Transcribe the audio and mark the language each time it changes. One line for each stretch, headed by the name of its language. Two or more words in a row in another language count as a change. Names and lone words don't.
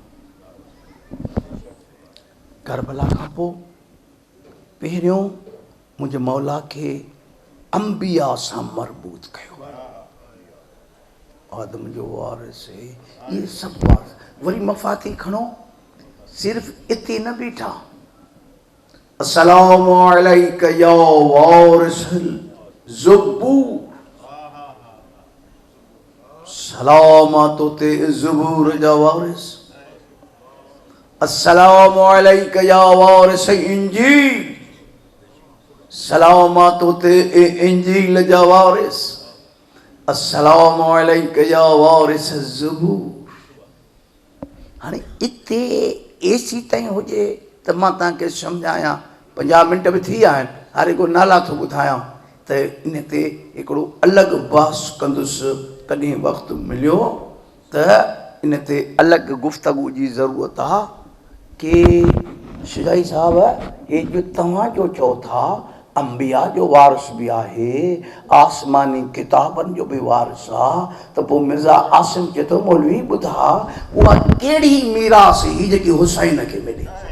Sindhi: करबला खां पोइ पहिरियों मुंहिंजे मौला खे अंबिया सां मरबूत कयो आदम जो वारिस इहे सभु वारिस वरी मफ़ाती खणो सिर्फ़ इते न बीठा
Arabic: السلام عليك يا وارث الزبور
Sindhi: सलामतो ते ज़बूर जा वारिस
Arabic: السلام عليك يا وارث الإنجيل
Sindhi: सलामतो ते इंजील जा वारिस
Arabic: السلام عليك يا وارث الزبور
Sindhi: हाणे इते एसी ताईं हुजे त मां तव्हांखे सम्झायां 50 मिंट बि थी विया आहिनि हाणे को नाला थो ॿुधायां त इन ते हिकिड़ो अलॻि बहस कंदुसि कॾहिं वक़्तु मिलियो त इन ते अलॻि गुफ़्तगू जी ज़रूरत आहे कि शिजाई साहब हे जो तव्हां जो चओ था अंबिया जो वारिस बि आहे आसमानी किताबनि जो बि वारिस आहे त पोइ मिर्ज़ा आसिम चए थो मौलवी ॿुधा उहा कहिड़ी मीरास ही जेकी हुसैन खे मिली